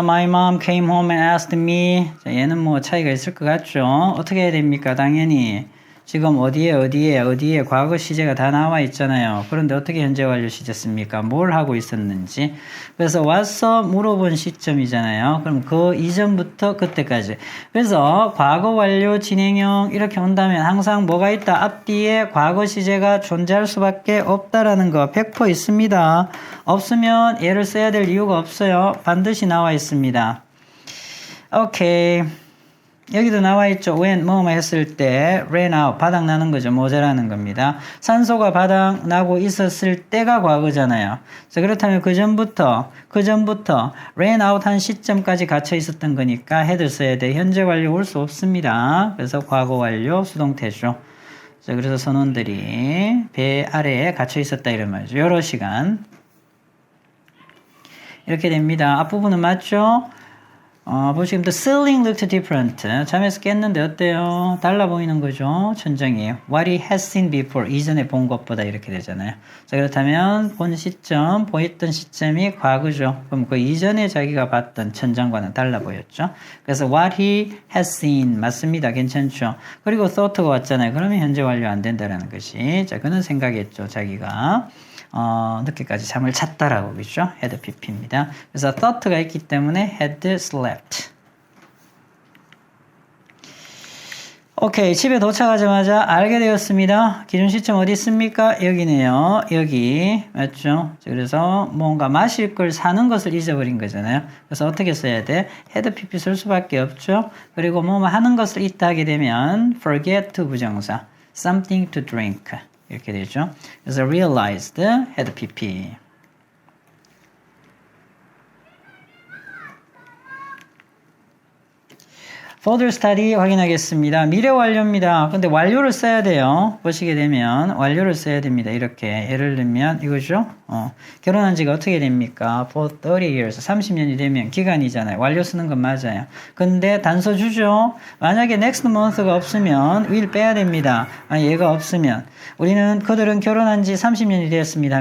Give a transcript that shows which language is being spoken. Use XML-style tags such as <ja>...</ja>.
<en>My mom came home and asked me.</en> <ko>자, 얘는 뭐 차이가 있을 것 같죠? 어떻게 해야 됩니까? 당연히 지금 어디에 과거 시제가 다 나와 있잖아요. 그런데 어떻게 현재 완료 시제 씁니까? 뭘 하고 있었는지. 그래서 와서 물어본 시점이잖아요. 그럼 그 이전부터 그때까지. 그래서 과거 완료 진행형 이렇게 온다면 항상 뭐가 있다? 앞뒤에 과거 시제가 존재할 수밖에 없다라는 거 100% 있습니다. 없으면 얘를 써야 될 이유가 없어요. 반드시 나와 있습니다. 오케이. 여기도 나와 있죠. when 뭐뭐 했을 때 ran out 바닥 나는 거죠. 모자라는 겁니다. 산소가 바닥 나고 있었을 때가 과거잖아요. 그래서 그렇다면 그 전부터 ran out 한 시점까지 갇혀 있었던 거니까 head 써야 돼. 현재 완료 올 수 없습니다. 그래서 과거 완료 수동태죠. 자, 그래서 선원들이 배 아래에 갇혀 있었다 이런 말이죠. 여러 시간 이렇게 됩니다. 앞부분은 맞죠? 보시면</ko> <en>the ceiling looked different.</en> <ko>잠에서 깼는데 어때요? 달라 보이는 거죠. 천장이</ko> <en>what he has seen before.</en> <ko>이전에 본 것보다 이렇게 되잖아요. 자, 그렇다면 본 시점, 보였던 시점이 과거죠. 그럼 그 이전에 자기가 봤던 천장과는 달라 보였죠. 그래서</ko> <en>what he has seen</en> <ko>맞습니다. 괜찮죠. 그리고 thought가 왔잖아요. 그러면 현재 완료 안 된다라는 것이. 자, 그는 생각했죠. 자기가 늦게까지 잠을 잤다라고 그러죠. had pp입니다. 그래서 thought가 있기 때문에 had slept. 오케이, 집에 도착하자마자 알게 되었습니다. 기준 시점 어디 있습니까? 여기네요. 여기 맞죠? 그래서 뭔가 마실 걸 사는 것을 잊어버린 거잖아요. 그래서 어떻게 써야 돼? had pp 쓸 수밖에 없죠. 그리고 뭐 하는 것을 잊다 하게 되면 forget to 부정사,</ko> <en>something to drink</en> <ko>이렇게 되죠. 그래서 realized had pp. further study 확인하겠습니다. 미래 완료입니다. 근데 완료를 써야 돼요. 보시게 되면 완료를 써야 됩니다. 이렇게 예를 들면 이거죠. 결혼한 지가 어떻게 됩니까?</ko> <en>For 30 years.</en> <ko>30년이 되면 기간이잖아요. 완료 쓰는 건 맞아요. 근데 단서 주죠. 만약에 next month가 없으면 will 빼야 됩니다. 얘가 없으면 우리는 그들은 결혼한 지 30년이 되었습니다.</ko>